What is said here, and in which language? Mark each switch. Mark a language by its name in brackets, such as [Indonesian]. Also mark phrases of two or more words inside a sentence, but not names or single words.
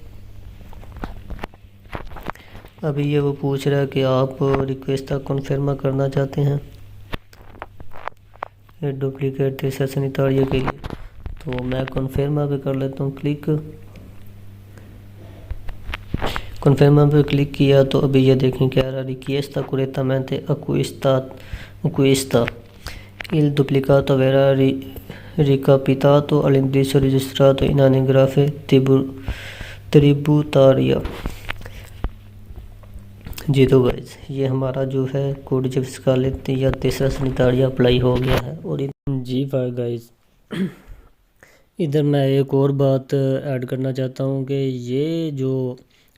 [Urdu] ابھی یہ وہ پوچھ رہا ہے کہ آپ [English] request confirm [Urdu] کرنا چاہتے ہیں ڈپلیکیٹ [Italian] tessera sanitaria [Urdu] کے لیے، تو میں کنفرم پہ کر لیتا ہوں کلک۔ کنفرم پہ کلک کیا تو ابھی یہ دیکھیں کہہ رہا [Italian] richiesta correttamente acquista il duplicato verrà recapitato all'indirizzo registrato in anagrafe tributaria [Urdu] جی۔ تو گائز یہ ہمارا جو ہے [Italian] codice fiscale [Urdu] یا [Italian] tessera sanitaria [Urdu] اپلائی ہو گیا ہے۔ اور جی گائز ادھر میں ایک اور بات ایڈ کرنا چاہتا ہوں کہ یہ جو